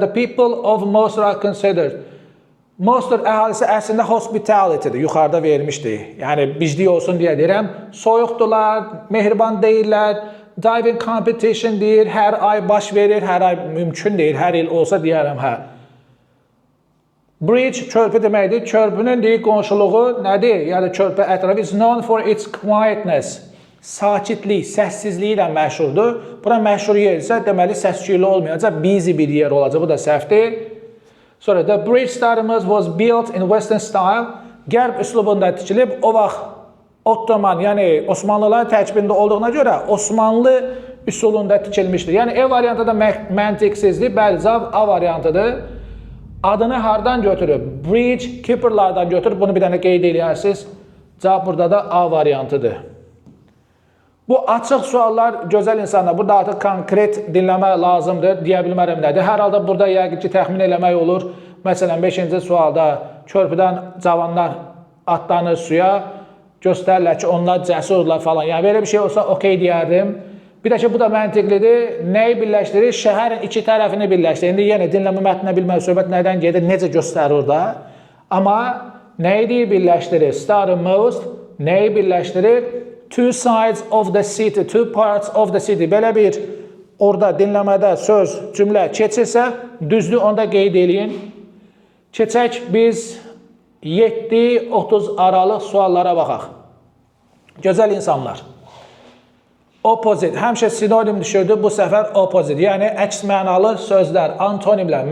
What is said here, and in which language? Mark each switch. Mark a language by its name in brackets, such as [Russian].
[English] The people of Munster are considered. [Azerbaijani] Munster əhalisi əslində hospitality'dir, yuxarıda vermişdik. Yəni, biclik olsun deyə deyirəm. Soyuqdular, mehriban deyirlər, diving competition deyir, hər ay baş verir, hər ay mümkün deyil, hər il olsa deyərəm, hə. Bridge, körpü deməkdir. Körpünün deyil, qonşuluğu nədir? Yəni, körpü ətrafı [English] is known for its quietness. [Azerbaijani] Sakitlik, səssizliyi ilə məşhurdur. Bura məşhur yer isə, deməli, səsküylü olmayacaq, busy bir yer olacaq. Bu da səhvdir. [English] Sonra, the bridge startımız was built in Western style. [Azerbaijani] Qərb üslubunda tikilib, o vaxt Ottoman, yəni Osmanlıların tərkibində olduğuna görə Osmanlı üsulunda tikilmişdir. Yəni, E variantı da məntiqsizdir, bəli, cavab A variantıdır. Adını hardan götürüb? Bridge keeperlardan götürüb, bunu bir dənə qeyd eləyərsiniz. Cavab burada da A variantıdır. Bu açıq suallar gözəl insanlar. Burada artıq konkret dinləmə lazımdır. Deyə bilmərəm nədir. Hər halda burada yəqin ki, təxmin eləmək olur. Məsələn, 5-ci sualda körpüdən cavanlar atlanır suya. Göstərirlər ki, onlar cəsurlar falan. Yəni, belə bir şey olsa, okey deyərdim. Bir də ki, bu da məntiqlidir. Nəyi birləşdirir? Şəhərin iki tərəfini birləşdirir. İndi yenə dinləmə mətninə bilmək söhbət nədən gedir, necə göstərir orada. Amma nəyi deyir birləşdirir? Starting most. Nəyi birləşdirir? [English] Two sides of the city, two parts of the city. [Azerbaijani] Belə bir orada dinləmədə söz, cümlə keçirsə, düzdür, onda qeyd eləyin. Keçək biz 7-30 aralıq suallara baxaq. Gözəl insanlar. Opposite, həmişə sinonim düşürdü, bu səfər opposite. Yəni, əks mənalı sözlər, antonimlər.